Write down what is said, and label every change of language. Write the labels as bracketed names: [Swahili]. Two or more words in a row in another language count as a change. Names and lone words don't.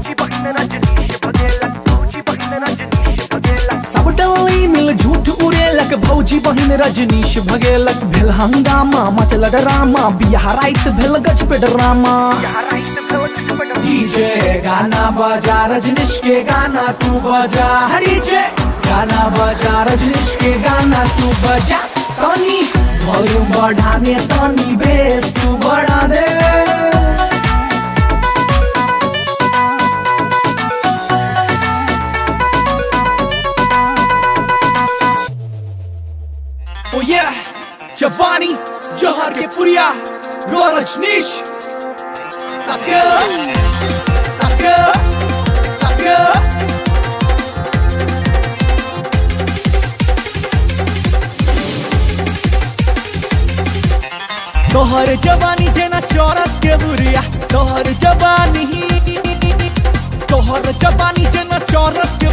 [Maithili] सब डोली मिल झूठ उड़ेलक भौजी बहिन रजनीश भगेलक भेल हंगामा मचल ड्रामा बियाह राइत भेल गज पे ड्रामा डीजे गाना बजा रजनीश के गाना तू बजा डीजे गाना बजा रजनीश के गाना तू बजा तनी वॉल्यूम बढ़ाने तनी बेस तू बढ़ा दे [English] Oh yeah, [Maithili] Giovanni, Johar ke Puria, Ro Rajneesh. [English] Let's go, let's go, let's go. [Maithili] तोहर जवानी जेना चौरस के बुरिया तोहर जवानी जेना चौरस के